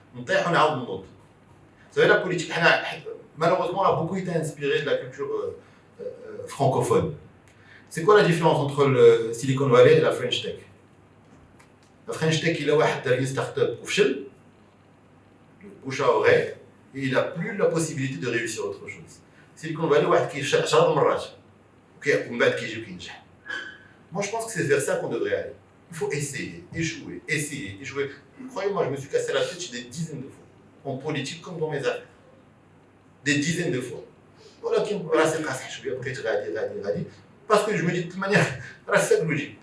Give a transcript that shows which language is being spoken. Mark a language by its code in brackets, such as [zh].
[fr] Vous savez, la politique, malheureusement, elle a beaucoup été inspirée de la culture francophone. C'est quoi la différence entre le Silicon Valley et la French Tech? La French Tech, il a une start-up [ar] وفشل, [fr] le bouche à oreille, et il n'a plus la possibilité de réussir autre chose. [ar] Silicon Valley, واحد كيفشل 10 مرات ومن بعد كيجي وكينجح. [fr] Moi, je pense que c'est vers ça qu'on devrait aller. Il faut essayer, échouer. Croyez-moi, je me suis cassé la tête des dizaines de fois, en politique comme dans mes affaires. Des dizaines de fois. Voilà, c'est cassé, je vais après [ar] غادي. [fr] Parce que je me dis de toute manière, c'est logique.